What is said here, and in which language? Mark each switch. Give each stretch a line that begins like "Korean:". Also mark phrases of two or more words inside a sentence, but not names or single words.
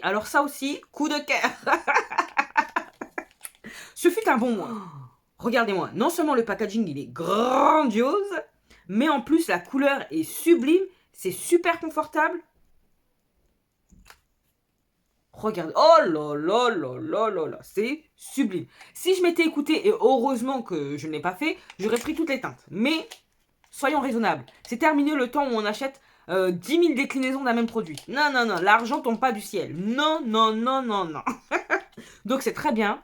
French: Alors ça aussi, coup de cœur. Ce fut un bon mois. Regardez-moi, non seulement le packaging il est grandiose, mais en plus la couleur est sublime, c'est super confortable. Regardez, oh là là là là là là, c'est sublime. Si je m'étais écouté, et heureusement que je ne l'ai pas fait, j'aurais pris toutes les teintes. Mais soyons raisonnables, c'est terminé le temps où on achète 10 000 déclinaisons d'un même produit. Non, non, non, l'argent tombe pas du ciel. Non, non, non, non, non. Donc c'est très bien.